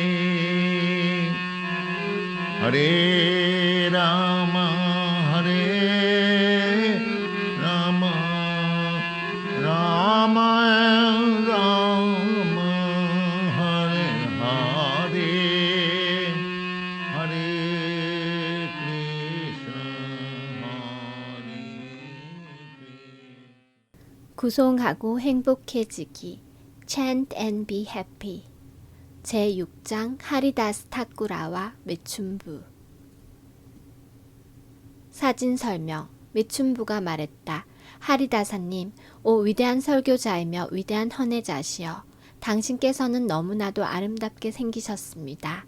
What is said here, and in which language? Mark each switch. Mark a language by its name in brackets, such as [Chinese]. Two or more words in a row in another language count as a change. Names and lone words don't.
[Sanskrit] हरे राम हरे राम राम राम हरे हरे हरे कृष्ण हरे कृष्ण. [Korean] 구송하고 행복해지기. [English] Chant and be happy. [Korean] 제6장 하리다스 탁구라와 메춘부. 사진 설명. 메춘부가 말했다. 하리다사님, 오 위대한 설교자이며 위대한 헌혜자시여. 당신께서는 너무나도 아름답게 생기셨습니다.